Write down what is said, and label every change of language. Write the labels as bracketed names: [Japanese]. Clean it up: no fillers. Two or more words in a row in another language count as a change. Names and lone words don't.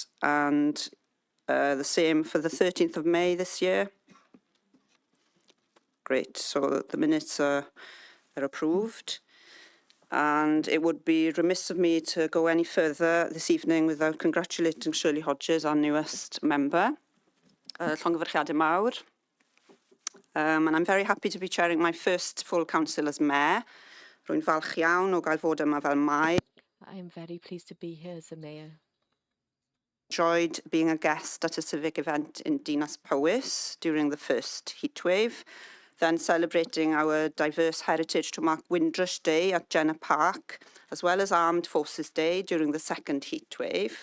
[English] And the same for the 13th of May this year. Great, so the minutes are approved. And it would be remiss of me to go any further this evening without congratulating Shirley Hodges, our newest member. [Welsh] Llongyfarchiadau mawr. [English] And I'm very happy to be chairing my first full council as mayor. [Welsh] Rwy'n falch iawn o gael fod yma fel maer. [English] I am very pleased to be here as a mayor. Enjoyed being a guest at a civic event in Dinas Powys during the first heatwave, then celebrating our diverse heritage to mark Windrush Day at Jenner Park, as well as Armed Forces Day during the second heatwave.